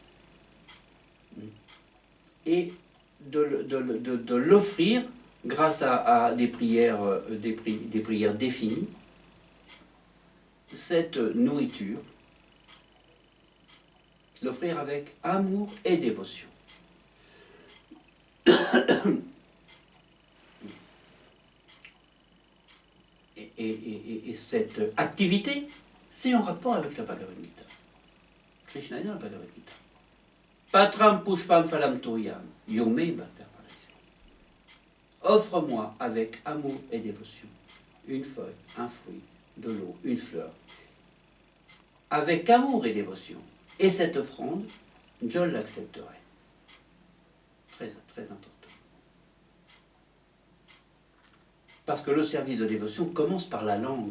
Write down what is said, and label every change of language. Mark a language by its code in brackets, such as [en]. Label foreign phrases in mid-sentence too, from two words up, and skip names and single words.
[fr] Et de l'offrir grâce à des prières définies, cette nourriture, l'offrir avec amour et dévotion. Et cette activité, c'est en rapport avec la Bhagavad Gita. Krishna dit dans la Bhagavad Gita. [sa] पत्रं पुष्पं फलं तोयं यो मे भक्त्या प्रयच्छति. [fr] Offre-moi avec amour et dévotion une feuille, un fruit, de l'eau, une fleur. Avec amour et dévotion. Et cette offrande, je l'accepterai. Très, très important. Parce que le service de dévotion commence par la langue.